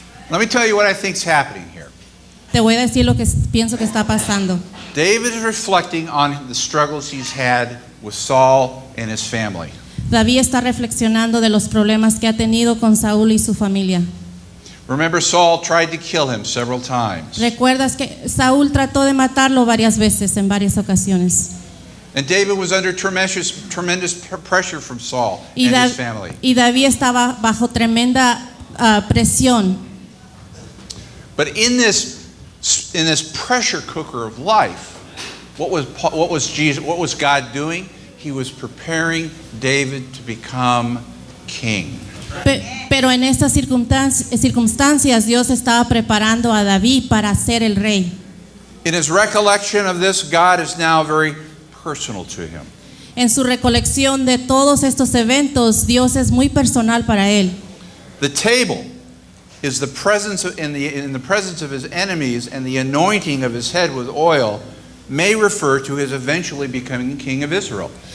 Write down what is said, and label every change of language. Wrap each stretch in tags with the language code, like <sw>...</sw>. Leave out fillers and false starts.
<en>Let me tell you what I think is happening here.</en> <es>Te voy a decir lo que pienso que está pasando.</es> <en>David is reflecting on the struggles he's had with Saul and his family.</en> <es>David está reflexionando de los problemas que ha tenido con Saúl y su familia.</es> <en>Remember, Saul tried to kill him several times.</en> <es>Recuerdas que Saúl trató de matarlo varias veces, en varias ocasiones.</es> <en>And David was under tremendous pressure from Saul and his family.</en> <es>Y David estaba bajo tremenda presión.</es> <en>But in this pressure cooker of life, what was God doing? He was preparing David to become king.</en> <es>Pero en estas circunstancias Dios estaba preparando a David para ser el rey.</es> <en>In his recollection of this, God is now very personal to him.</en> <es>En su recolección de todos estos eventos, Dios es muy personal para él.</es> <en>The table is the presence in the presence of his enemies, and the anointing of his head with oil may refer to his eventually becoming king of Israel.</en>